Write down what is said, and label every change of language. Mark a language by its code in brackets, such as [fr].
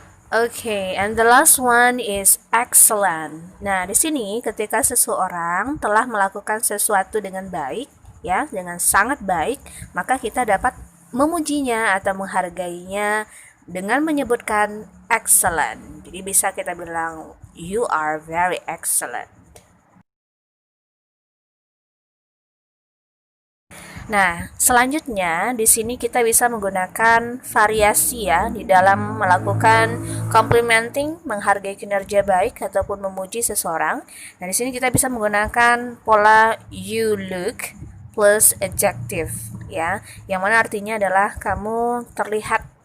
[en] Okay, and the last one is excellent. [id] Nah, di sini ketika seseorang telah melakukan sesuatu dengan baik, ya, dengan sangat baik, maka kita dapat memujinya atau menghargainya dengan menyebutkan excellent. Jadi bisa kita bilang [en] you are very excellent. [id] Nah, selanjutnya di sini kita bisa menggunakan variasi ya di dalam melakukan complimenting, menghargai kinerja baik ataupun memuji seseorang. Nah, di sini kita bisa menggunakan pola [en] you look plus adjective [id] ya, yang mana artinya adalah kamu terlihat.